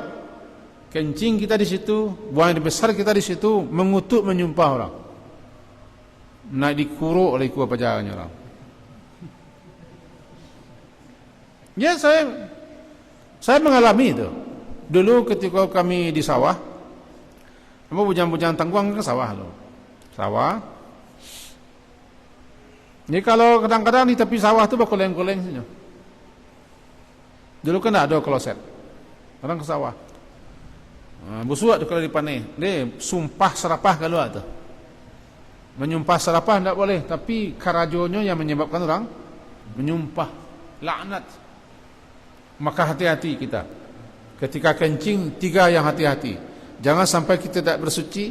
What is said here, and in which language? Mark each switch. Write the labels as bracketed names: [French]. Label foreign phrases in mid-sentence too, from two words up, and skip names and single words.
[Indonesian] Kencing kita di situ, buang air besar kita di situ, mengutuk, menyumpah orang. [Minangkabau] Nak dikuruk oleh kuah pajangannya orang. [Indonesian] Ya, saya mengalami itu. Dulu ketika kami di sawah, bujang-bujang tangguang ke sawah loh. Sawah. Ini kalau kadang-kadang di tepi sawah tu berkoleng-koleng saja. Dulu kan tak ada kloset. Orang ke sawah. [Minangkabau] Busuak tu kalau dipanai. [Indonesian] Dia sumpah serapah kalau ada. Menyumpah serapah tak boleh, tapi karajonya yang menyebabkan orang menyumpah laknat. Maka hati-hati kita. Ketika kencing, 3 yang hati-hati. Jangan sampai kita tidak bersuci.